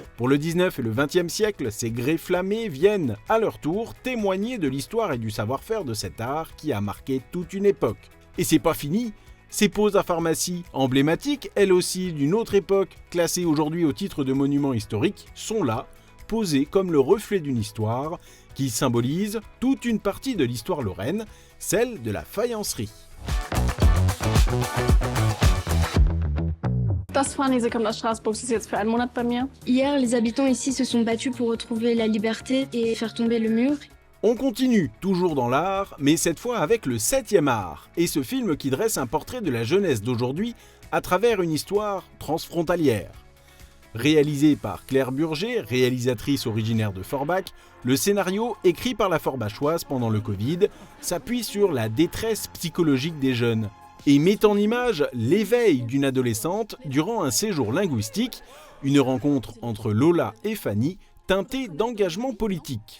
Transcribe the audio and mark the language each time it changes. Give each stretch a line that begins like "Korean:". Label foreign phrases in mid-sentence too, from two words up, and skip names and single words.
French: Pour le XIXe et le XXe siècle, ces grès flammés viennent, à leur tour, témoigner de l'histoire et du savoir-faire de cet art qui a marqué toute une époque. Et c'est pas fini. Ces poses à pharmacie, emblématiques, elles aussi d'une autre époque, classées aujourd'hui au titre de monuments historiques, sont là, posées comme le reflet d'une histoire qui symbolise toute une partie de l'histoire lorraine, celle de la faïencerie.
German: Das Fanny, sie kommt aus Straßburg, sie ist jetzt für einen Monat bei mir.
French: Hier, les habitants ici se sont battus pour retrouver la liberté et faire tomber le mur. On continue, toujours dans l'art, mais cette fois avec le 7e art, et ce film qui dresse un portrait de la jeunesse d'aujourd'hui à travers une histoire transfrontalière. Réalisé par Claire Burger, réalisatrice originaire de Forbach, le scénario, écrit par la Forbachoise pendant le Covid, s'appuie sur la détresse psychologique des jeunes et met en image l'éveil d'une adolescente durant un séjour linguistique, une rencontre entre Lola et Fanny teintée d'engagement politique.